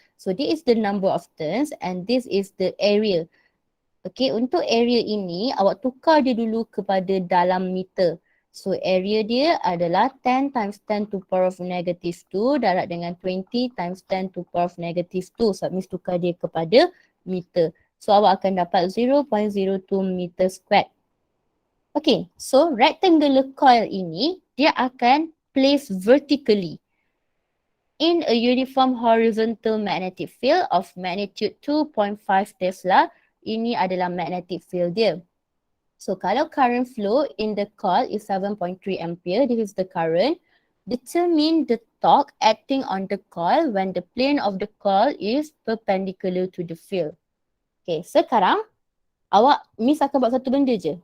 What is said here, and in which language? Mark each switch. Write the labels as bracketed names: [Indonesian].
[English] So, this is the number of turns and this is the area. [Malay] Okay, untuk area ini, awak tukar dia dulu kepada dalam meter. [English] So, area [Malay] dia adalah [English] 10 times 10 to power of negative 2 darat dengan 20 times 10 to power of negative 2. [Malay] So, Miss tukar dia kepada meter. So, awak akan dapat 0.02 meter square. [English] Okay, so rectangular coil [Malay] ini, dia akan [English] place vertically in a uniform horizontal magnetic field of magnitude 2.5 Tesla. [Malay] Ini adalah magnetic field dia. [English] So kalau current flow in the coil is 7.3 ampere, this is the current. Determine the torque acting on the coil when the plane of the coil is perpendicular to the field. [Malay] Okay, sekarang Miss akan buat satu benda je.